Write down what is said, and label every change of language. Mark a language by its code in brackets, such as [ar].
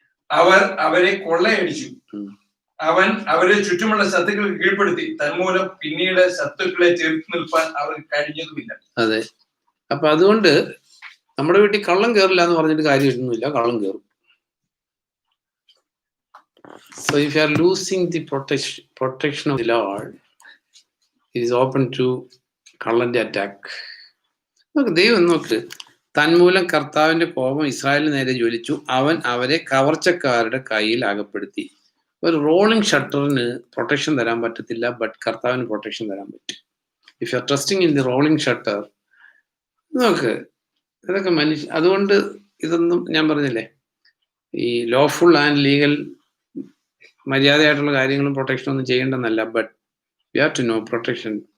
[ml] അവർ അവരെ കൊള്ളയടിച്ചു. അവൻ അവരെ ചുറ്റുമുള്ള ശത്രുക്കൾക്ക് കീഴ്പ്പെടുത്തി. തന്മൂലം പിന്നീട് ശത്രുക്കളെ ചെറുത്തു നിൽപ്പാൻ അവർക്ക് കഴിഞ്ഞതുമില്ല. അതെ, അപ്പൊ അതുകൊണ്ട് നമ്മുടെ വീട്ടിൽ കള്ളം കയറില്ല എന്ന് പറഞ്ഞിട്ട് കാര്യമൊന്നുമില്ല, കള്ളം കയറും. [en] So if you are losing the protection of the Lord, it is open to [ml] കള്ളന്റെ [en] attack. [ml] നോക്ക്, ദൈവം നോക്ക്, തന്മൂലം കർത്താവിന്റെ കോപം ഇസ്രായേലിന് നേരെ ജ്വലിച്ചു. അവൻ അവരെ കവർച്ചക്കാരുടെ കയ്യിൽ അകപ്പെടുത്തി. ഒരു റോളിംഗ് ഷട്ടറിന് പ്രൊട്ടക്ഷൻ തരാൻ പറ്റത്തില്ല, ബട്ട് കർത്താവിന് പ്രൊട്ടക്ഷൻ തരാൻ പറ്റും. [en] if you are trusting in the rolling shutter, [ml] നോക്ക്, ഇതൊക്കെ അതുകൊണ്ട് ഇതൊന്നും ഞാൻ പറഞ്ഞില്ലേ, ഈ [en] lawful and legal [ml] മര്യാദയായിട്ടുള്ള കാര്യങ്ങളും പ്രൊട്ടക്ഷനും ഒന്നും ചെയ്യേണ്ടെന്നല്ല, [en] But you have to know protection.